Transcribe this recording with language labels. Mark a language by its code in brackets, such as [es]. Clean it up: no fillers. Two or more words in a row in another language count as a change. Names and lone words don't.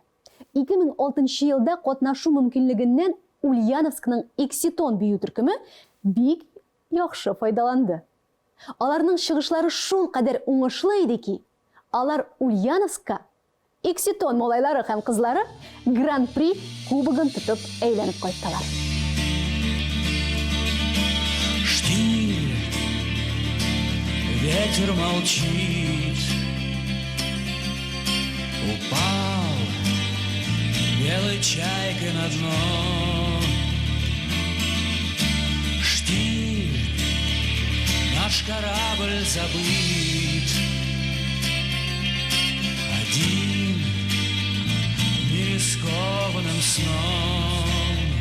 [tt] 2006 елда катнашу мөмкинлегеннән Ульяновскның Экситон бию төркеме бик яхшы файдаланды. Аларның чыгышлары шул кадәр уңышлы иде ки, алар Ульяновска Экситон малайлары һәм кызлары Гран-при кубогын тотып әйләнеп кайттылар. [ru] Штиль, ветер молчит, упал белой чайкой на дно. Штиль, наш корабль забыт, один в мире скованным сном.